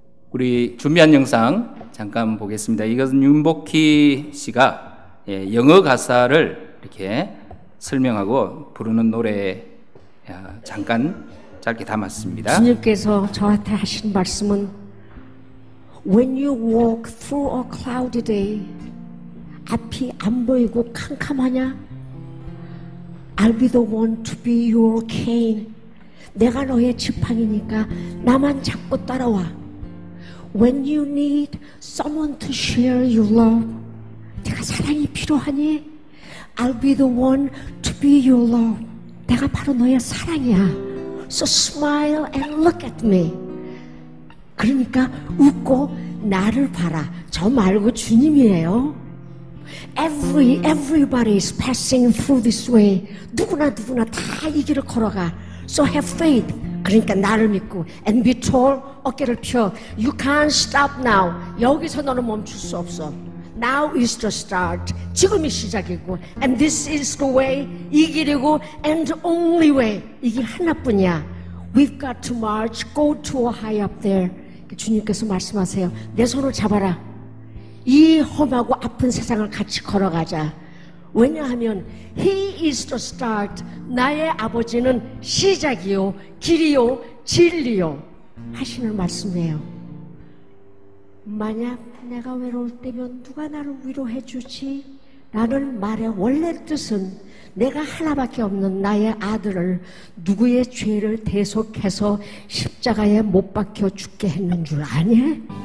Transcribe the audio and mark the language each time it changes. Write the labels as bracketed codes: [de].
[ko] 우리 준비한 영상 잠깐 보겠습니다. 이것은 윤복희 씨가 영어 가사를 이렇게 설명하고 부르는 노래 잠깐 짧게 담았습니다. 주님께서 저한테 하신 말씀은 [en] When you walk through a cloudy day, [ko] 앞이 안 보이고 캄캄하냐? [en] I'll be the one to be your cane. [ko] 내가 너의 지팡이니까 나만 잡고 따라와. [en] When you need someone to share your love, [ko] 내가 사랑이 필요하니? [en] I'll be the one to be your love. [ko] 내가 바로 너의 사랑이야. [en] So smile and look at me. [ko] 그러니까 웃고 나를 봐라. 저 말고 주님이에요. [en] Everybody is passing through this way. [ko] 누구나 다 이 길을 걸어가. [en] So have faith. [ko] 그러니까 나를 믿고 [en] and be tall. [ko] 어깨를 펴. [en] You can't stop now. [ko] 여기서 너는 멈출 수 없어. [en] Now is the start. [ko] 지금이 시작이고 [en] and this is the way. [ko] 이 길이고 [en] and the only way. [ko] 이 길 하나뿐이야. [en] We've got to march. Go to high up there. [ko] 주님께서 말씀하세요. 내 손을 잡아라. 이 험하고 아픈 세상을 같이 걸어가자. 왜냐하면 [en] He is the start. [ko] 나의 아버지는 시작이요 길이요 진리요 하시는 말씀이에요. 만약 내가 외로울 때면 누가 나를 위로해 주지? 라는 말의 원래 뜻은 내가 하나밖에 없는 나의 아들을 누구의 죄를 대속해서 십자가에 못 박혀 죽게 했는 줄 아니?